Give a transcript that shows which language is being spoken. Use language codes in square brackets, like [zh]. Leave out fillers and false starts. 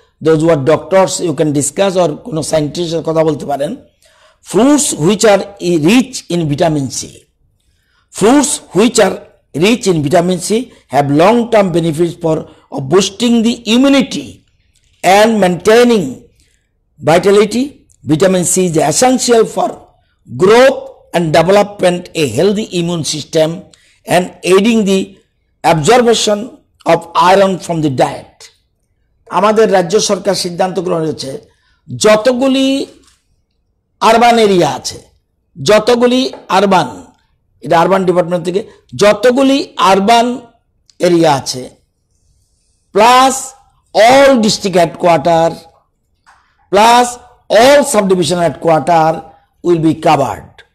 [en] those who are doctors you can discuss, or [bn] কোনো সায়েন্টিস্টের কথা বলতে পারেন। [en] Fruits which are rich in vitamin C. Fruits which are rich in vitamin C have long-term benefits for boosting the immunity and maintaining vitality. Vitamin C is essential for growth and development, a healthy immune system, and aiding the absorption of iron from the diet. [bn] আমাদের রাজ্য সরকার সিদ্ধান্ত গ্রহণ করেছে, যতগুলি urban area আছে, যতগুলি urban, এটা urban department থেকে, যতগুলি আরবান এরিয়া আছে [en] Plus all district headquarter plus all sub division headquarter will be covered.